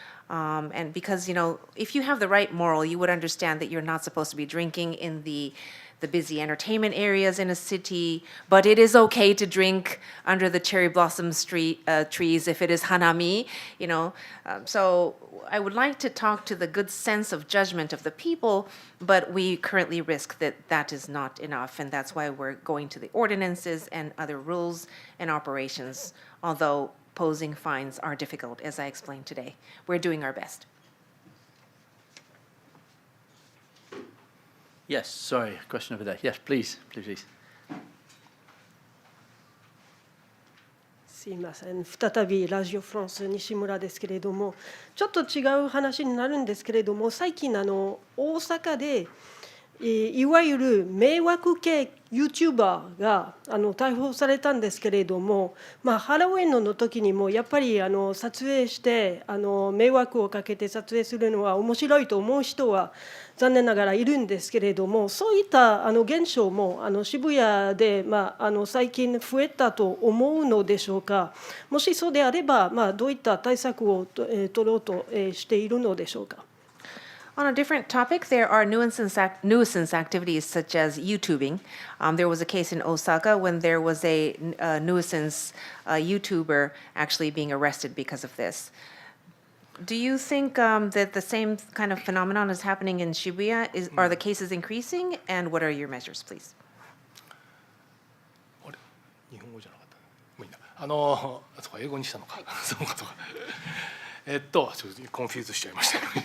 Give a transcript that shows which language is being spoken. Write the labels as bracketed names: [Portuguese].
[English] And because, if you have the right moral, you would understand that you're not supposed to be drinking in the busy entertainment areas in a city, but it is okay to drink under the cherry blossom trees if it is hanami, So I would like to talk to the good sense of judgment of the people, but we currently risk that is not enough, and that's why we're going to the ordinances and other rules and operations, although posing fines are difficult, as I explained today. We're doing our best. Yes, sorry, question over there. Yes, please. [Japanese] すいません、再びラジオフランス西村ですけれども、ちょっと違う話になるんですけれども、最近大阪でいわゆる迷惑系 YouTuber が逮捕されたんですけれども、ハロウィンの時にもやっぱり撮影して迷惑をかけて撮影するのは面白いと思う人は残念ながらいるんですけれども、そういった現象も渋谷で最近増えたと思うのでしょうか。もしそうであればどういった対策を取ろうとしているのでしょうか。 [English] On a different topic, there are nuisance activities such as YouTubing. There was a case in Osaka when there was a nuisance YouTuber actually being arrested because of this. Do you think that the same kind of phenomenon is happening in Shibuya? Are the cases increasing? And what are your measures, please? [Japanese] あれ日本語じゃなかった。もういいな。そうか英語にしたのか。そうかそうか。ちょっとコンフューズしちゃいました。